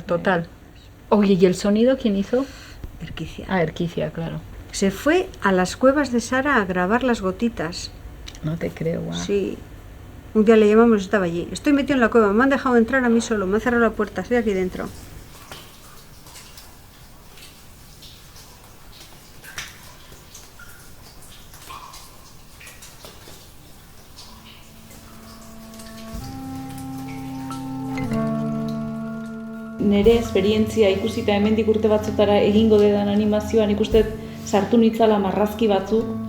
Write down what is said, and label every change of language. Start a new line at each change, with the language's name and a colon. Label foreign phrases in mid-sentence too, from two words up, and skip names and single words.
Spanish: total. Oye, ¿y el sonido quién hizo? Erquicia. Ah, Erquicia, claro. Se fue a las cuevas de Sara a grabar las gotitas. No te creo, guau. Sí. Un día le llamamos y estaba allí. Estoy metido en la cueva, me han dejado entrar a mí solo, me han cerrado la puerta, estoy aquí dentro.
Basque: Nere esperientzia ikusita hemendik urte batzutara egingo dedan animazioan ikuste sartu nitzala marrazki batzuk, eta